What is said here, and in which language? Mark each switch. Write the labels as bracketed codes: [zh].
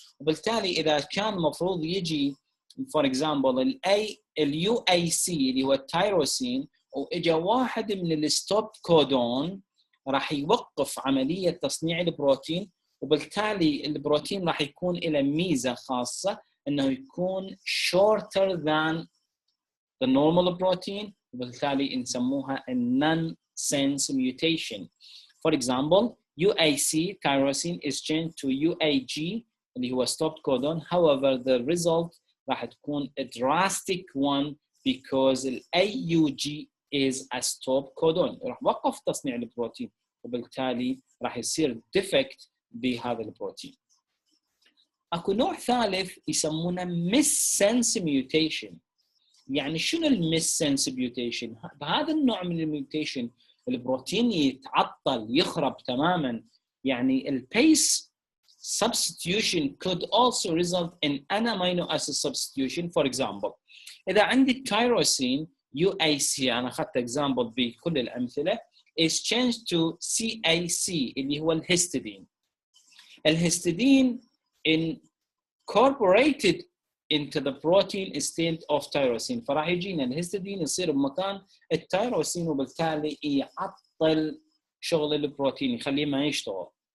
[ar] وبالتالي إذا كان مفروض يجي for example اليو اي سي اللي هو التيروسين، واجا واحد من الستوب كودون راح يوقف عملية تصنيع البروتين، وبالتالي البروتين راح يكون له ميزة خاصة انه يكون [en] shorter than the normal protein، [ar] وبالتالي نسموها [en] non-sense mutation. For example UAC tyrosine is changed to UAG [ar] اللي هو [en] stop codon. However the result [ar] راح تكون [en] a drastic one because ال AUG is a stop codon، [ar] راح وقف تصنيع البروتين، وبالتالي راح يصير [en] defect [ar] بهذا البروتين. اكو نوع ثالث يسمونه missense mutation. يعني شنو الميسنس ميوتيشن؟ بهذا النوع من الميوتيشن البروتين يتعطل يخرب تماما. [en] يعني البيس substitution could also result in an amino acid substitution. [ar] For example إذا عندي التيروسين UAC، أنا أخذت example بكل الأمثلة، [en] is changed to [ar] CAC اللي هو الهستidine. الهستidine [en] incorporated into the protein state of tyrosine، [ar] فراح يجينا الهستidine يصير بمكان التيروسين، وبالتالي يعطل شغل البروتين يخليه ما يشتغل.